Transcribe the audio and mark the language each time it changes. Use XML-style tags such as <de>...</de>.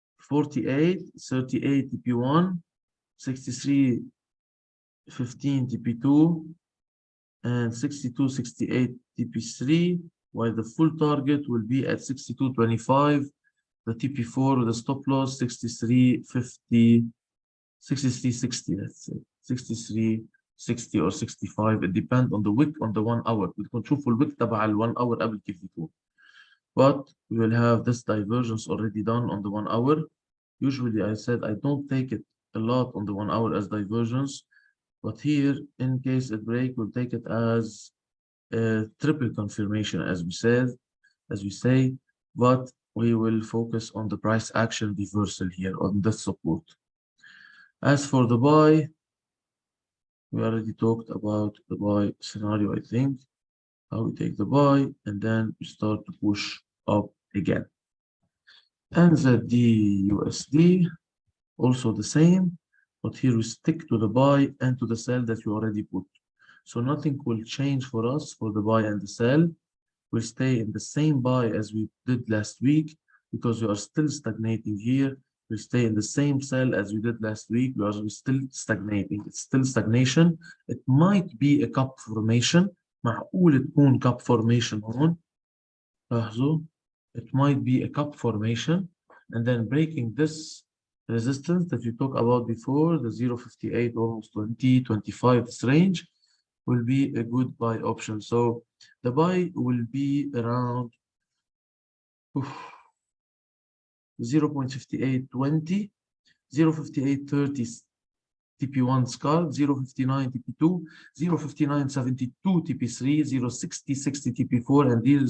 <en>0.6348, 38 TP1, 63.15 TP2, and 62.68 TP3, while the full target will be at 62.25. The TP4 with a stop loss 63.50, 63.60, let's say 63.60 or 65. It depends on the wick on the 1 hour.</en> <ar>بدكم تشوفوا الwick تبع ال 1 hour قبل كيف يكون.</ar> <en>But we will have this divergence already done on the 1 hour. Usually I said I don't take it a lot on the 1 hour as divergence, but here in case it break, we'll take it as a triple confirmation as we say, but we will focus on the price action reversal here on this support. As for the buy, we already talked about the buy scenario, I think, how we take the buy and then we start to push up again. NZD USD, also the same, but here we stick to the buy and to the sell that we already put. So nothing will change for us for the buy and the sell. We'll stay in the same buy as we did last week because we are still stagnating here. We'll stay in the same sell as we did last week because we're still stagnating. It's still stagnation. It might be a cup formation.</en> <ar>معقول تكون cup formation هون. لاحظوا.</ar> <en>It might be a cup formation and then breaking this resistance that we talked about before, the 0.58, almost 20, 25 this range will be a good buy option. So the buy will be around 0.5820, 0.5830 TP1 scalp, 0.59 TP2, 0.5972 TP3, 0.6060 TP4, and</en>